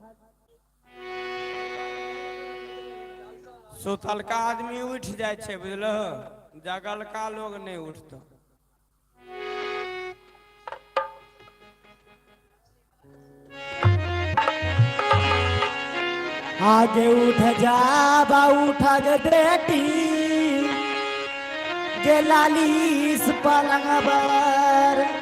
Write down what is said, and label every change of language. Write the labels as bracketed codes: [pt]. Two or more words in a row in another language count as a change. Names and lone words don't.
[anp] सुतल का आदमी उठ जाए छे बुझलो, जगल का लोग नहीं उठतो। आगे उठ जा बा उठा गे बेटी गे लालीस पलंग पर